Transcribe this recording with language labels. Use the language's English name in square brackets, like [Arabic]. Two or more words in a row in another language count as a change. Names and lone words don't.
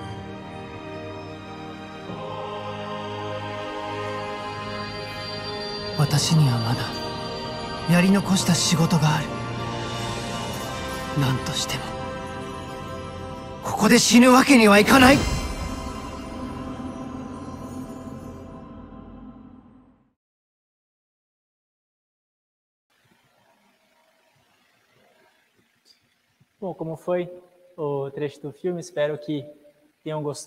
[Japanese] 私にはまだやり残した仕事がある。何としてもここで死ぬわけにはいかない。 [Portuguese] Bom, como foi o trecho do filme, espero que tenham gostado.